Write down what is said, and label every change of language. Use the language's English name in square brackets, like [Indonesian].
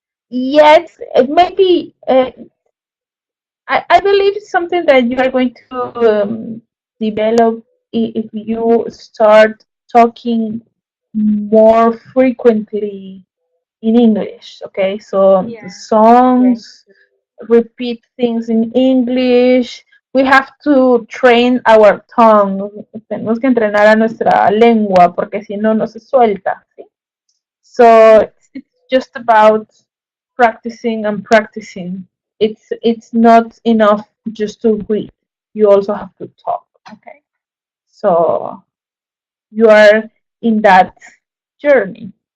[English] yes, maybe I believe it's something that you are going to develop if you start talking more frequently in English. Okay, so the Yeah. Right. songs, repeat things in English. We have to train our tongue. [Spanish] Tenemos que entrenar a nuestra lengua porque si no, no se suelta. ¿Sí? [English] So it's just about practicing and practicing. It's not enough just to read. You also have to talk. Okay. So you are in that journey.